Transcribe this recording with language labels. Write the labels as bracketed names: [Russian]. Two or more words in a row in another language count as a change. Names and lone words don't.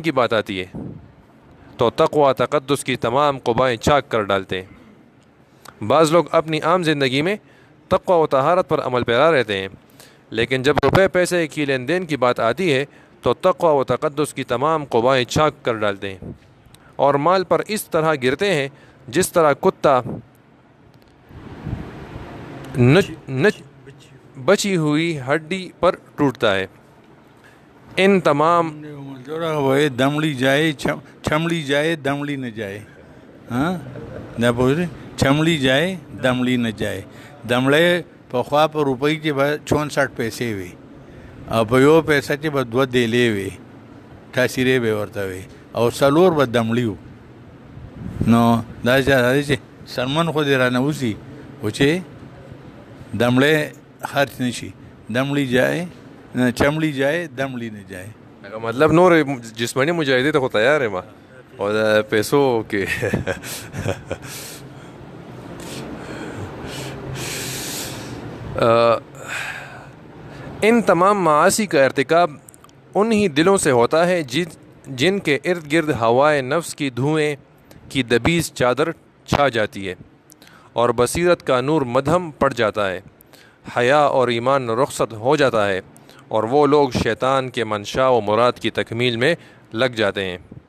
[Urdu] کی بات آتی ہے تو تقوی تقدس کی تمام قبائیں چاک کر ڈالتے ہیں بعض لوگ اپنی عام زندگی میں تقوی و طہارت پر عمل پیرا رہتے ہیں لیکن جب روپے پیسے کی لین دین کی بات آتی ہے تو تقوی و تقدس کی تمام قبائیں چاک کر ڈالتے ہیں اور مال پر اس طرح گرتے ہیں جس طرح کتا بچی ہوئی ہڈی پر ٹوٹتا ہے ان تمام دمڑی جائے چھمڑی جائے دمڑی نہ جائے ہاں نہ پوچھ چھمڑی جائے دمڑی نہ جائے [Pashto] دمڑے پخوا په روپۍ کې به 64 پیسې وي او په یو پیسه کې به 2 دیلې وي تاثیرې به ورته وي او څلور به دمړي وو نو دا چې سلمان خو دې رانه وځي و چې دمړی خرچ نه شي [Urdu] دمړي جائے چمړي جائے دمړي نه جائے [Pashto] مطلب نور جسمانی مجاهدې ته خو تیار یم او د پیسو کې [Urdu] ان تمام معاصی کا ارتکاب انہی دلوں سے ہوتا ہے جن کے ارد گرد ہوائے نفس کی دھوئیں کی دبیز چادر چھا جاتی ہے اور بصیرت کا نور مدھم پڑ جاتا ہے حیا اور ایمان رخصت ہو جاتا ہے اور وہ لوگ شیطان کے منشا و مراد کی تکمیل میں لگ جاتے ہیں۔